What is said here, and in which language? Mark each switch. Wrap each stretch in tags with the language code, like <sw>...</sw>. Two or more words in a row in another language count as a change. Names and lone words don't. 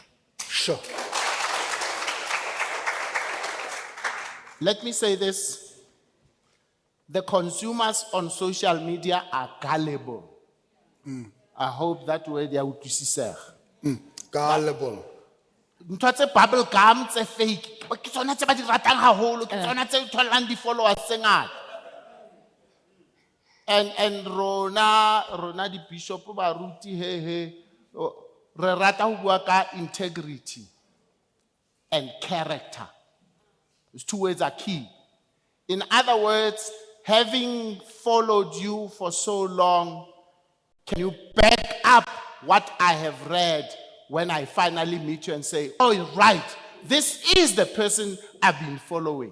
<en>Sure. Let me say this. The consumers on social media are gullible. I hope that word they would see. Gullible.</en> <st>Ntho tse</st> <en>bubble gum</en> <st>tse fake ke tsona tse ba di ratang haholo ke tsona tse tholang di followers tse ngata and rona di bishop ba ruti he re rata ho bua ka</st> <en>integrity and character. Those two words are key. In other words, having followed you for so long, can you back up what I have read when I finally meet you and say, oh, right, this is the person I've been following?</en>